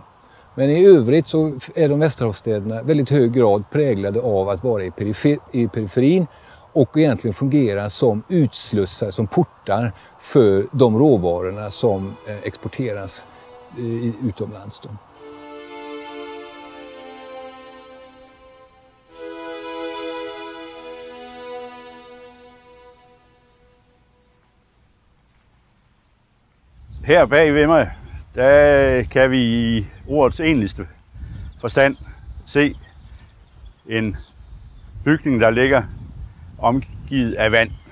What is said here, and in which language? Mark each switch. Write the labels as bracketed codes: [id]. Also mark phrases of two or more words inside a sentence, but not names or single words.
[sv] Men i övrigt så är de Västerhavsstäderna väldigt hög grad präglade av att vara i periferin och egentligen fungera som utslussar, som portar för de råvarorna som exporteras utomlands. Då. [da] Her bag ved mig, der kan vi i ordets egentligste forstand se en bygning, der ligger omgivet af vand.